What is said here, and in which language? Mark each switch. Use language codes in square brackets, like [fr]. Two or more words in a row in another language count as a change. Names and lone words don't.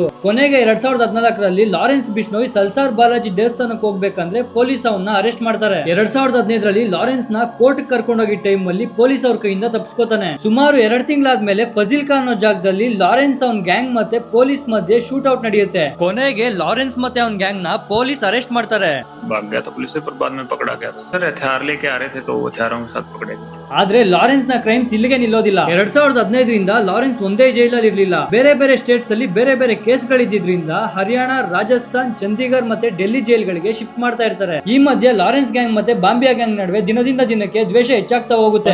[kn] ಕೊನೆಗೆ 2014ರಲ್ಲಿ ಲಾರೆನ್ಸ್ ಬಿಷ್ಣೋಯ್ ಸಲ್ಸಾರ್ ಬಾಲಾಜಿ ದೇವಸ್ಥಾನಕ್ಕೆ ಹೋಗ್ಬೇಕಂದ್ರೆ ಪೊಲೀಸ್ ಅವನ್ನ ಅರೆಸ್ಟ್ ಮಾಡ್ತಾರೆ. 2015ರಲ್ಲಿ ಲಾರೆನ್ಸ್ ನ ಕೋರ್ಟ್ ಕರ್ಕೊಂಡೋಗಿ ಟೈಮ್ ಅಲ್ಲಿ ಪೊಲೀಸ್ ಅವ್ರ ಕೈಯಿಂದ ತಪ್ಪಿಸ್ಕೋತಾನೆ. ಸುಮಾರು 2 ತಿಂಗಳಾದ್ಮೇಲೆ ಫಜಿಲ್ಕಾ ಅನ್ನೋ ಜಾಗದಲ್ಲಿ ಲಾರೆನ್ಸ್ ಅವನ್ ಗ್ಯಾಂಗ್ ಮತ್ತೆ ಪೊಲೀಸ್ ಮಧ್ಯೆ [en] shoot out [kn] ನಡೆಯುತ್ತೆ. ಕೊನೆಗೆ ಲಾರೆನ್ಸ್ ಮತ್ತೆ ಅವನ್ ಗ್ಯಾಂಗ್ ನ [en] police arrest [kn] ಮಾಡ್ತಾರೆ. [hi] भाग गया था पुलिस से, पर बाद में पकड़ा गया था सर. हथियार लेके आ रहे थे तो हथियारों के साथ पकड़े गए. [kn] ಆದ್ರೆ ಲಾರೆನ್ಸ್ ನ ಕ್ರೈಮ್ಸ್ ಇಲ್ಲಿಗೆ ನಿಲ್ಲೋದಿಲ್ಲ. 2015ರಿಂದ ಲಾರೆನ್ಸ್ ಒಂದೇ ಜೈಲಲ್ಲಿ ಇರ್ಲಿಲ್ಲ. ಬೇರೆ ಬೇರೆ ಸ್ಟೇಟ್ಸ್ ಅಲ್ಲಿ ಬೇರೆ ಬೇರೆ ಕೇಸ್ಗಳಿದ್ರಿಂದ ಹರಿಯಾಣ, ರಾಜಸ್ಥಾನ್, ಚಂಡೀಗಢ ಮತ್ತೆ ಡೆಲ್ಲಿ ಜೈಲ್ಗಳಿಗೆ ಶಿಫ್ಟ್ ಮಾಡ್ತಾ ಇರ್ತಾರೆ. ಈ ಮಧ್ಯೆ ಲಾರೆನ್ಸ್ ಗ್ಯಾಂಗ್ ಮತ್ತೆ ಬಾಂಬಿಯಾ ಗ್ಯಾಂಗ್ ನಡುವೆ ದಿನದಿಂದ ದಿನಕ್ಕೆ ದ್ವೇಷ ಹೆಚ್ಚಾಗ್ತಾ ಹೋಗುತ್ತೆ.